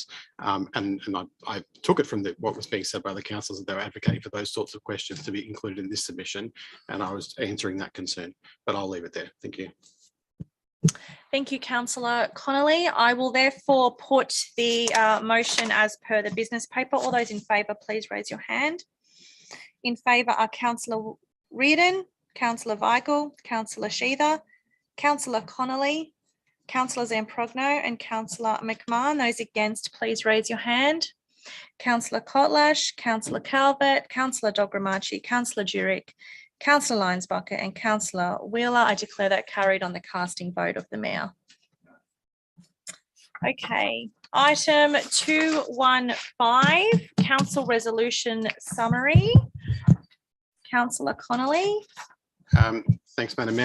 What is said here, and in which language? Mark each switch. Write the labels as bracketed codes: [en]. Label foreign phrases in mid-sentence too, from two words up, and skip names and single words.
[en] And I took it from what was being said by the councillors that they were advocating for those sorts of questions to be included in this submission, and I was answering that concern, but I'll leave it there. Thank you. Thank you, Councillor Connolly. I will therefore put the motion as per the business paper. All those in favour, please raise your hand. In favour are Councillor Reardon, Councillor Weigel, Councillor Sheether, Councillor Connolly, Councillor Zamprogno and Councillor McMahon. Those against, please raise your hand. Councillor Kotlash, Councillor Calvert, Councillor Dogramachi, Councillor Jurek, Councillor Lyons-Bucket and Councillor Wheeler. I declare that carried on the casting vote of the Mayor. Okay, item 215, Council Resolution Summary. Councillor Connolly. Thanks, Madam Mayor.